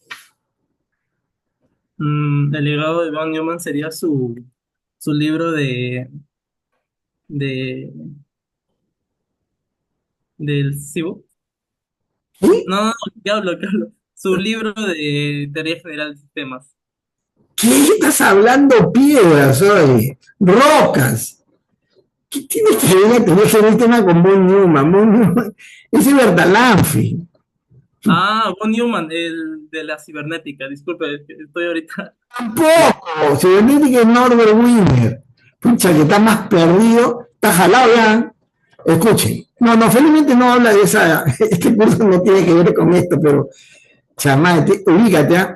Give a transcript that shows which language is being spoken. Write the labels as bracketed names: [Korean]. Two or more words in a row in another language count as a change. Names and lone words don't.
[Spanish] El legado de Von Neumann sería su libro de, del CIBO. ¿Sí? No, no, ¿qué hablo? ¿Qué hablo? Su libro de teoría general de sistemas. ¿Qué estás hablando, piedras hoy? Rocas. ¿Qué tienes que ver a tener el tema con von Neumann? Von Neumann es Bertalanffy. Ah, Von Neumann, el de la cibernética. Disculpe, es que estoy ahorita. Tampoco. Cibernética es Norbert Wiener. Pucha, que está más perdido. Está jalado ya. Escuchen. No, felizmente no habla de esa. Este curso no tiene que ver con esto, pero chamate, ubícate, ¿eh?